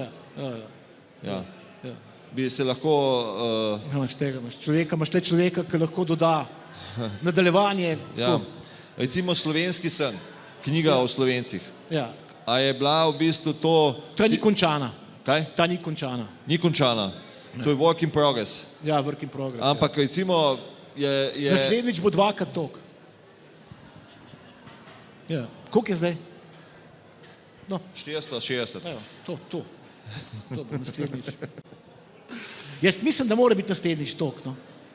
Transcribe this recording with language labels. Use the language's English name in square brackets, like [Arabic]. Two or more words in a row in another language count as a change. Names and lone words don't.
[Slovenian] ja. Bi se lahko... Imaš le človeka, ki lahko doda nadaljevanje. Ja. Recimo Slovenski sen, knjiga o Slovencih. Ja. A je bila v bistvu to... Ta ni končana. Kaj? Ta ni končana. Ni končana. To je [English] work in progress. [Slovenian] Ja, [English] work in progress. [Slovenian] Ampak recimo je... Naslednjič bo dvakrat toliko. Ja. Koliko je zdaj? No. 460. Evo, to bo naslednjič. Jaz mislim, da mora biti naslednjič toliko. No.